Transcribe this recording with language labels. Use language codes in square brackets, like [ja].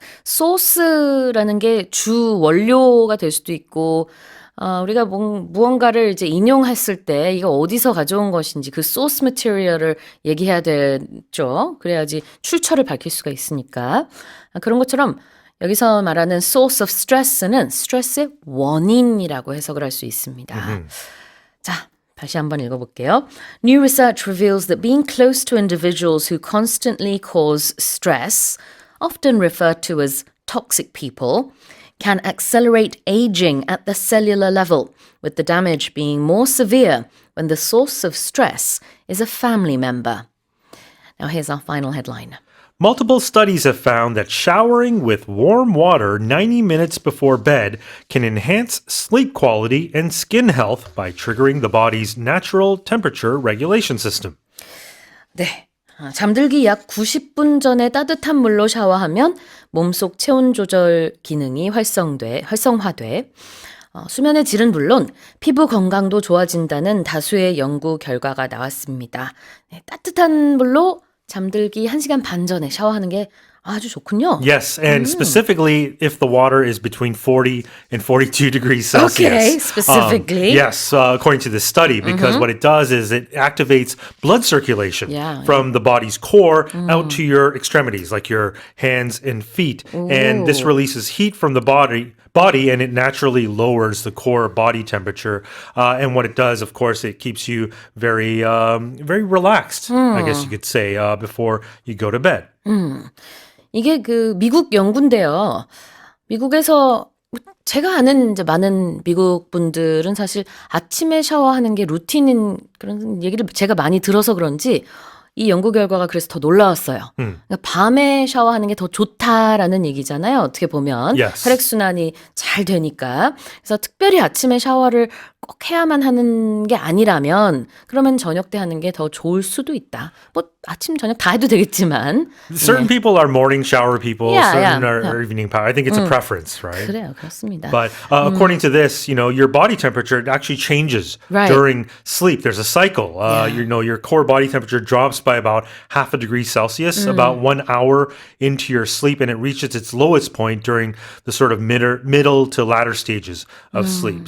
[ko] 소스라는 게 주 원료가 될 수도 있고 우리가 무언가를 이제 인용했을 때 이거 어디서 가져온 것인지 그 소스 머티리얼을 얘기해야 되죠. 그래야지 출처를 밝힐 수가 있으니까. 그런 것처럼 여기서 말하는 [en] source of stress [ko] 는 스트레스의 원인이라고 해석을 할 수 있습니다. 자, 다시 한번 읽어볼게요. [en] New research reveals that being close to individuals who constantly cause stress, often referred to as toxic people, can accelerate aging at the cellular level, with the damage being more severe when the source of stress is a family member. Now here's our final headline. Multiple studies have found that showering with warm water 90 minutes before bed can enhance sleep quality and skin health by triggering the body's natural temperature regulation system. [ko] 네. 잠들기 약 90분 전에 따뜻한 물로 샤워하면 몸속 체온 조절 기능이 활성화돼 수면의 질은 물론 피부 건강도 좋아진다는 다수의 연구 결과가 나왔습니다. 네, 따뜻한 물로 잠들기 1시간 반 전에 샤워하는 게 아주 좋군요. [en] Yes, and specifically if the water is between 40 and 42 degrees Celsius. Okay, specifically. Yes, according to this study, because what it does is it activates blood circulation from the body's core out to your extremities, like your hands and feet. And this releases heat from the body and it naturally lowers the core body temperature. And what it does, of course, it keeps you very relaxed, I guess you could say, before you go to bed. [ko] 이게 그 미국 연구인데요. 미국에서 제가 아는 이제 많은 미국 분들은 사실 아침에 샤워하는 게 루틴인 그런 얘기를 제가 많이 들어서 그런지 이 연구 결과가 그래서 더 놀라웠어요. 그러니까 밤에 샤워하는 게 더 좋다라는 얘기잖아요. 어떻게 보면 [en] Yes. [ko] 혈액순환이 잘 되니까. 그래서 특별히 아침에 샤워를 꼭 해야만 하는 게 아니라면 그러면 저녁 때 하는 게 더 좋을 수도 있다. 뭐 아침 저녁 다 해도 되겠지만 [en] Certain people are morning shower people, Yeah, certain yeah, are evening power. I think it's a preference, right? [ko] 그래요, 그렇습니다. [en] But according to this, your body temperature actually changes Right. during sleep. There's a cycle. Your core body temperature drops by about half a degree Celsius about 1 hour into your sleep, and it reaches its lowest point during the sort of middle to latter stages of sleep.